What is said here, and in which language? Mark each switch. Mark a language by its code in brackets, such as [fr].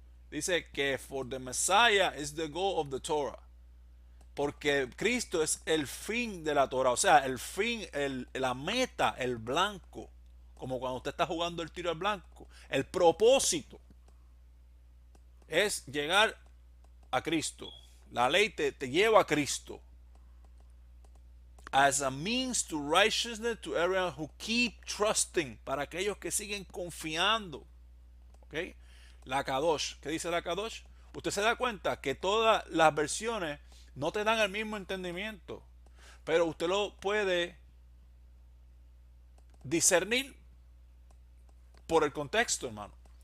[es] Dice que [en] for the Messiah is the goal of the Torah. [es] Porque Cristo es el fin de la Torah. O sea, el fin, la meta, el blanco. Como cuando usted está jugando el tiro al blanco. El propósito es llegar a Cristo. La ley te lleva a Cristo. [en] As a means to righteousness to everyone who keep trusting. [es] Para aquellos que siguen confiando. ¿Ok? La Kadosh. ¿Qué dice la Kadosh? Usted se da cuenta que todas las versiones no te dan el mismo entendimiento. Pero usted lo puede discernir por el contexto, hermano.